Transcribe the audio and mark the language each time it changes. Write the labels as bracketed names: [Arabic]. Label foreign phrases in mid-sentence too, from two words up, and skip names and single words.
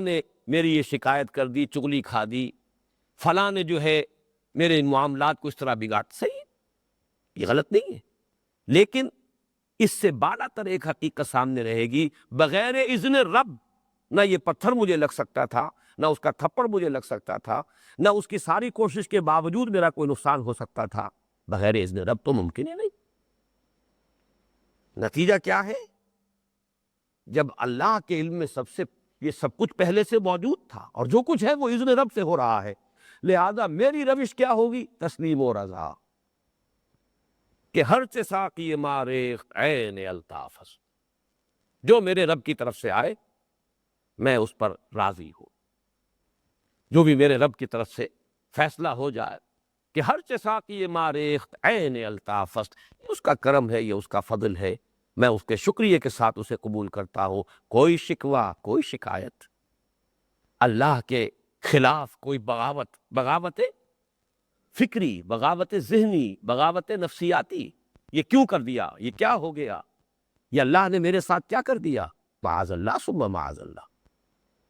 [Urdu] نے میری یہ شکایت کر دی، چغلی کھا دی، فلاں نے جو ہے میرے معاملات کو اس طرح بگاڑ، صحیح، یہ غلط نہیں ہے، لیکن اس سے بالا تر ایک حقیقت سامنے رہے گی، بغیر اذن رب نہ یہ پتھر مجھے لگ سکتا تھا، نہ اس کا تھپڑ مجھے لگ سکتا تھا، نہ اس کی ساری کوشش کے باوجود میرا کوئی نقصان ہو سکتا تھا، بغیر اذن رب تو ممکن ہی نہیں۔ نتیجہ کیا ہے؟ جب اللہ کے علم میں یہ سب کچھ پہلے سے موجود تھا، اور جو کچھ ہے وہ اذن رب سے ہو رہا ہے، لہذا میری روش کیا ہوگی؟ تسلیم و رضا، کہ [Persian] ہر چه ساقی ما ریخت عین الطاف است، [Urdu] جو میرے رب کی طرف سے آئے میں اس پر راضی ہوں، جو بھی میرے رب کی طرف سے فیصلہ ہو جائے کہ [Persian] ہر چه ساقی ما ریخت عین الطاف است، [Urdu] یہ اس کا کرم ہے، یہ اس کا فضل ہے، میں اس کے شکریہ کے ساتھ اسے قبول کرتا ہوں، کوئی شکوہ، کوئی شکایت، اللہ کے خلاف کوئی بغاوت فکری، بغاوت ذہنی، بغاوت نفسیاتی، یہ کیوں کر دیا، یہ کیا ہو گیا، یہ اللہ نے میرے ساتھ کیا کر دیا، [Arabic] معاذ اللہ ثم معاذ اللہ۔